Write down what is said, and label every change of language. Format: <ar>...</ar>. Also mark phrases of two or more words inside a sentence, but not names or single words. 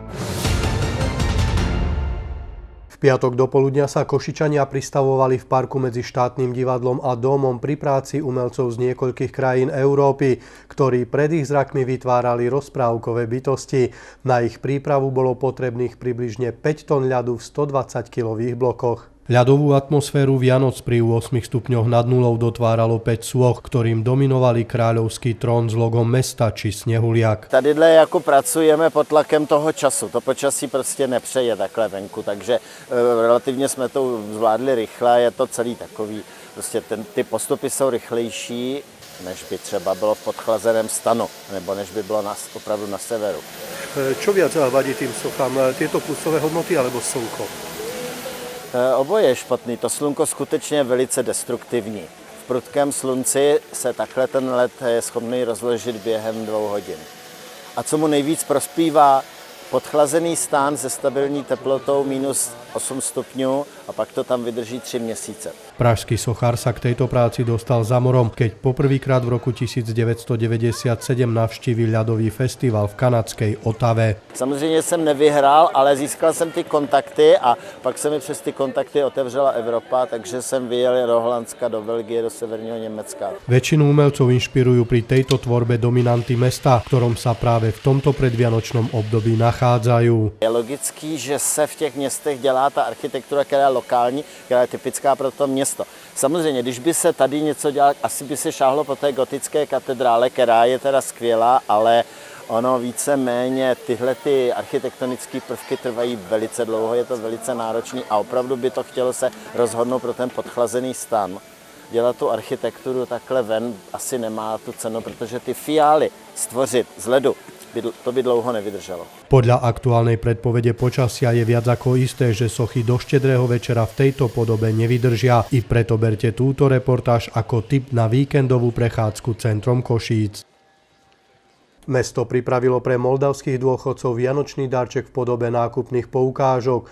<sk>V piatok dopoludnia sa Košičania pristavovali v parku medzi Štátnym divadlom a domom pri práci umelcov z niekoľkých krajín Európy, ktorí pred ich zrakmi vytvárali rozprávkové bytosti. Na ich prípravu bolo potrebných približne 5 tón ľadu v 120-kilových blokoch. Ľadovú atmosféru Vianoc pri 8 stupňoch nad nulou dotváralo 5 sôch, ktorým dominovali kráľovský trón s logom mesta či snehuliak.</sk> <cs>Tadyhle jako pracujeme pod tlakem toho času. To počasí prostě nepřeje takhle venku, takže relativně jsme to zvládli rychle. Je to celý takový, prostě ty postupy jsou rychlejší, než by třeba bylo v podchlazeném stanu, nebo než by bylo opravdu na severu.</cs> <sk>Čo viac vadí tým sochám? Tieto plusové hodnoty alebo slnko?</sk> <cs>Oboje je špatný. To slunko skutečně je velice destruktivní. V prudkém slunci se takhle ten led je schopný rozložit během 2 hodin. A co mu nejvíc prospívá, podchlazený stán se stabilní teplotou minus 8 stupňů a pak to tam vydrží 3 měsíce.</cs> <sk>Pražský sochár sa k tejto práci dostal za morom, keď poprvýkrát v roku 1997 navštívil ľadový festival v kanadskej Otave.</sk> <cs>Samozřejmě jsem nevyhrál, ale získal jsem ty kontakty a pak se mi přes ty kontakty otevřela Evropa, takže jsem vyjel do Holandska, do Belgie, do severního Německa.</cs> <sk>Väčšinu umelcov inšpirujú pri tejto tvorbe dominanty mesta, v ktorom sa práve v tomto predvianočnom období nachádzajú.</sk> <cs>Je logický, že se v těch městech dělá ta architektura, která je lokální, která je typická pro to město. Samozřejmě, když by se tady něco dělalo, asi by se šáhlo po té gotické katedrále, která je teda skvělá, ale ono víceméně tyhle ty architektonické prvky trvají velice dlouho, je to velice náročný a opravdu by to chtělo se rozhodnout pro ten podchlazený stan. Dělat tu architekturu takhle ven asi nemá tu cenu, protože ty fiály stvořit z ledu, to by dlouho nevydržalo.</cs> <sk>Podľa aktuálnej predpovede počasia je viac ako isté, že sochy do štedrého večera v tejto podobe nevydržia. I preto berte túto reportáž ako tip na víkendovú prechádzku centrom Košíc. Mesto pripravilo pre moldavských dôchodcov vianočný darček v podobe nákupných poukážok.</sk>